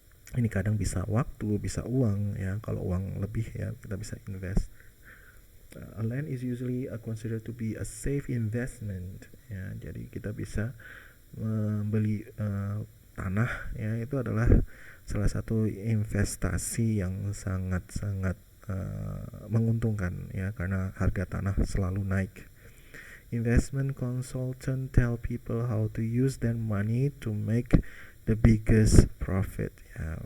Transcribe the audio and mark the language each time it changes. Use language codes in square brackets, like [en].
[id] Ini kadang bisa waktu, bisa uang, ya. Kalau uang lebih ya kita bisa invest. [en] A land is usually considered to be a safe investment, ya. [id] Jadi kita bisa membeli tanah, ya, itu adalah salah satu investasi yang sangat-sangat menguntungkan, ya, karena harga tanah selalu naik. [en] Investment consultant tell people how to use their money to make the biggest profit, ya.